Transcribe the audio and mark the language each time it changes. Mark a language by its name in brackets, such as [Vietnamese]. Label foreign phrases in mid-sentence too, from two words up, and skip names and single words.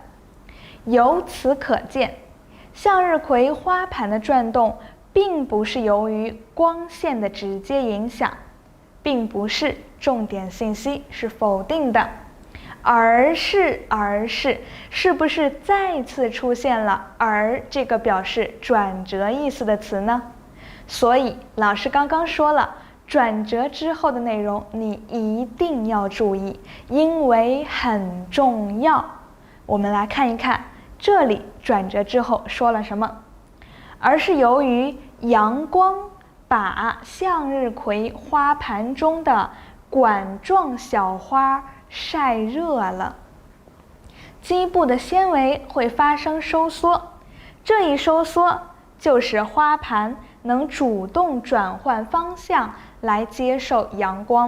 [Chinese] 由此可見，向日葵花盤的轉動並不是由於光線的直接影響，並不是重點信息，是否定的，而是是不是再次出現了而这個表示轉折意思的詞呢？所以老師剛剛說了，轉折之後的內容你一定要注意，因為很重要。我們來看一看這裡轉折之後說了什麼，而是由於陽光把向日葵花盤中的管狀小花曬熱了，基部的纖維會發生收縮，這一收縮就使花盤能主動轉換方向來接受陽光。